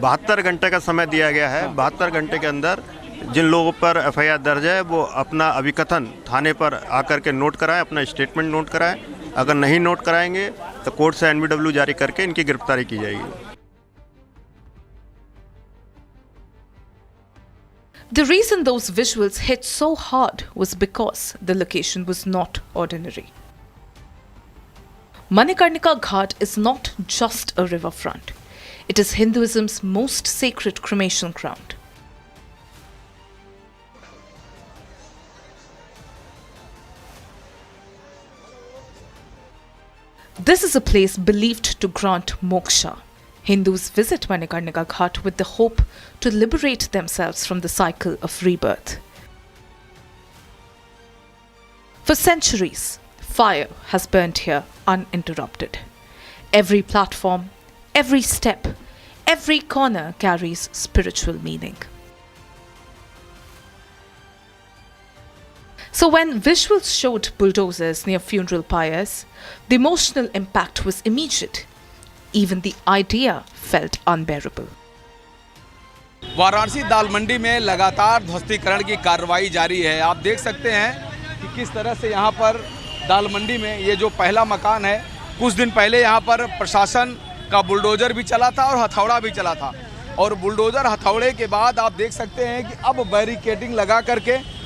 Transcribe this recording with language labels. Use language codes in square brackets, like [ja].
[hi] 72 घंटे का समय दिया गया है। 72 घंटे के अंदर जिन लोगों पर एफआईआर दर्ज है वो अपना अभिकथन थाने पर आकर के नोट कराएं, अपना स्टेटमेंट नोट कराएं। अगर नहीं नोट कराएंगे तो कोर्ट से एनबीडब्ल्यू जारी करके इनकी गिरफ्तारी की जाएगी। [en] The reason those visuals hit so hard was because the location was not ordinary. Manikarnika Ghat is not just a riverfront. It is Hinduism's most sacred cremation ground. This is a place believed to grant moksha. Hindus visit Manikarnika Ghat with the hope to liberate themselves from the cycle of rebirth. For centuries, fire has burnt here uninterrupted. Every platform, every step, every corner carries spiritual meaning. So when visuals showed bulldozers near funeral pyres, the emotional impact was immediate. Even the idea felt unbearable. [hi] Varanasi दाल मंडी में लगातार ध्वस्तीकरण की कार्रवाई जारी है। आप देख सकते हैं कि किस तरह से यहाँ पर दाल मंडी में ये जो पहला मकान है, कुछ दिन पहले यहाँ पर प्रशासन का बुलडोजर भी चला था और हथौड़ा भी चला था और बुलडोजर हथौड़े के बाद आप देख सकते हैं कि अब बैरिकेडिंग लगा करके